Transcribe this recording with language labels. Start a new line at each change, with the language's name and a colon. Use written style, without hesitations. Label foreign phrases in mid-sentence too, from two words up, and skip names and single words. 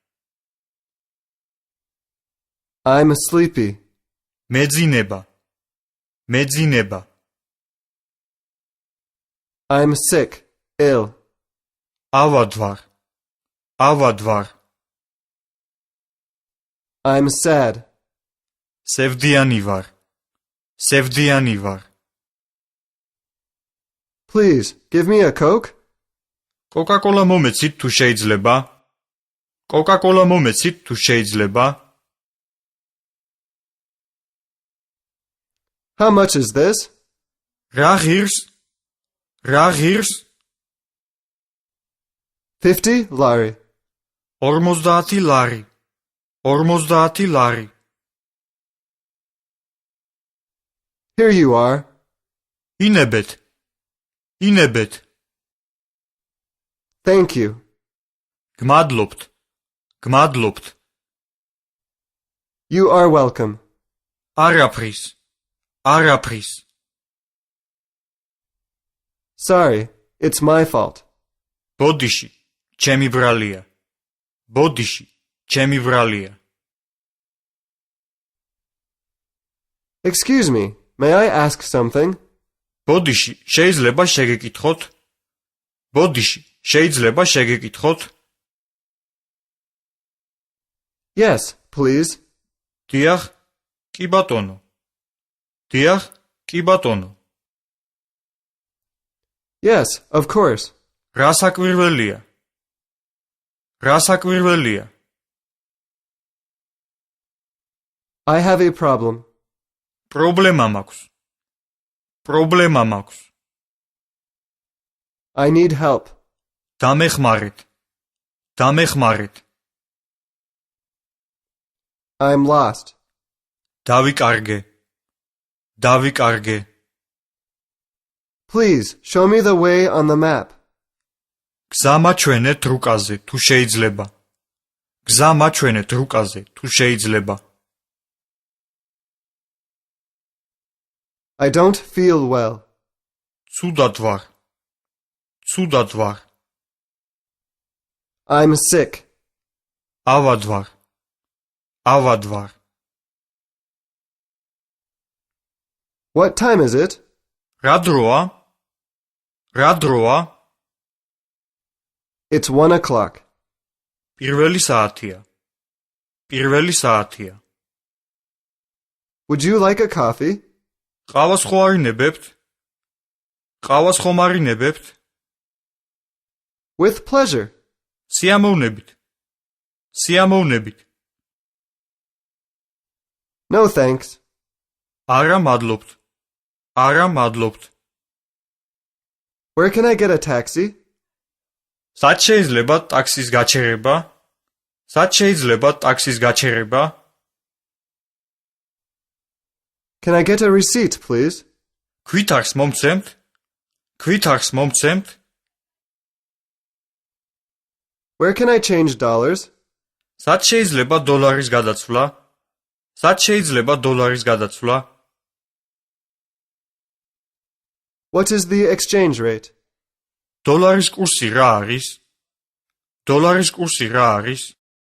English: I'm sleepy.
Georgian: მეძინება. მეძინება.
English: I'm sick, ill.
Georgian: ავადვარ. ავადვარ.
English: I'm sad.
Georgian: სევდიანი ვარ. სევდიანი ვარ.
English: Please, give me a Coke.
Georgian: კოკა-კოლა მომეცით თუ შეიძლება? კოკა-კოლა მომეცით თუ შეიძლება?
English: How much is this?
Georgian: რა ღირს? რა ღირს?
English: 50 lari.
Georgian: 50 ლარი. 50 ლარი.
English: Here you are.
Georgian: ინებეთ. ინებეთ.
English: Thank you.
Georgian: გმადლობთ. გმადლობთ.
English: You are welcome.
Georgian: არაფრის. არაფრის.
English: Sorry, it's my fault.
Georgian: ბოდიში, ჩემი ბრალია. ბოდიში, ჩემი ბრალია.
English: Excuse me, may I ask something?
Georgian: ბოდიში, შეიძლება შეგეკითხოთ? ბოდიში, შეიძლება შეგეკითხოთ?
English: Yes, please.
Georgian: დიახ, კი ბატონო. დიახ, კი ბატონო.
English: Yes, of course.
Georgian: რა საკვირველია? რა საკვირველია?
English: I have a problem.
Georgian: პრობლემა მაქვს. პრობლემა მაქვს.
English: I need help.
Georgian: დამეხმარეთ. დამეხმარეთ.
English: I'm lost.
Georgian: დავიკარგე. დავიკარგე.
English: Please, show me the way on the map.
Georgian: გზა მაჩვენეთ რუკაზე, თუ შეიძლება. გზა მაჩვენეთ რუკაზე, თუ შეიძლება.
English: I don't feel well.
Georgian: ცუდად ვარ. ცუდად ვარ.
English: I'm sick.
Georgian: ავად ვარ. ავად ვარ.
English: What time is it?
Georgian: რა დროა? რა დროა?
English: It's 1 o'clock.
Georgian: პირველი საათია. პირველი საათია.
English: Would you like a coffee?
Georgian: ყავას ხო არინებებთ? ყავას ხომ არინებებთ?
English: With pleasure.
Georgian: სიამოვნებით. სიამოვნებით.
English: No thanks.
Georgian: არა მადლობთ. არა მადლობთ.
English: Where can I get a taxi?
Georgian: სად შეიძლება ტაქსის გაჩერება? სად შეიძლება ტაქსის გაჩერება?
English: Can I get a receipt, please?
Georgian: ქვითარს მომცემთ? ქვითარს მომცემთ?
English: Where can I change dollars?
Georgian: სად შეიძლება დოლარის გადაცვლა? სად შეიძლება დოლარის გადაცვლა?
English: What is the exchange rate?
Georgian: დოლარის კურსი რა არის? დოლარის კურსი რა არის?